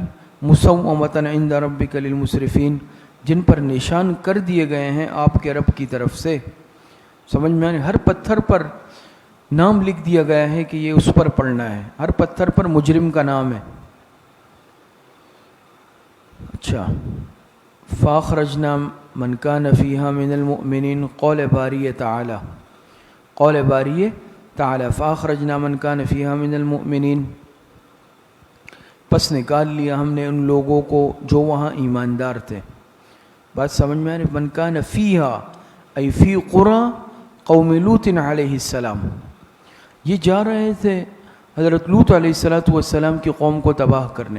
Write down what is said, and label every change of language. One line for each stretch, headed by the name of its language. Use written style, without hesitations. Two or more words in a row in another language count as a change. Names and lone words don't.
Arabic: مسومۃ عند ربک للمسرفین،
Urdu: جن پر نشان کر دیے گئے ہیں آپ کے رب کی طرف سے. سمجھ میں آ رہی؟ ہر پتھر پر نام لکھ دیا گیا ہے کہ یہ اس پر پڑھنا ہے، ہر پتھر پر مجرم کا نام ہے.
Arabic: اچھا، فاخرجنا من کان فیہا من المؤمنین، قول باری تعالی، قول باری تعالی، فاخرجنا من کان فیہا من المؤمنین،
Urdu: پس نکال لیا ہم نے ان لوگوں کو جو وہاں ایماندار تھے. بات سمجھ میں آ رہی؟
Arabic: من کان فیہا ای فی قرى قوم لوط علیہ السلام،
Urdu: یہ جا رہے تھے حضرت لوط
Arabic: علیہ السلام
Urdu: کی قوم کو تباہ کرنے.